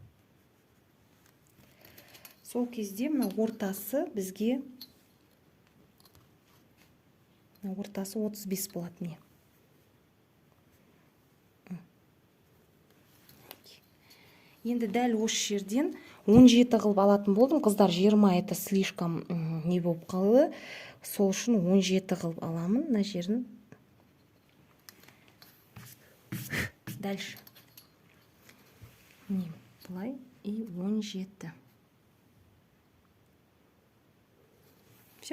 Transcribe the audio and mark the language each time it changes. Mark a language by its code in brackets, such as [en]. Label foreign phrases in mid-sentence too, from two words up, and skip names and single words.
[kk] Сол кезде мына ортасы бізге ортасы 35 болады. Енді дәл осы жерден 17 қылып алатын болдым қыздар, 20 [ru] это слишком [kk] не болып қалды, сол үшін 17 қылып аламын мына жерін. Дальше міне былай и 17. [ru] Все.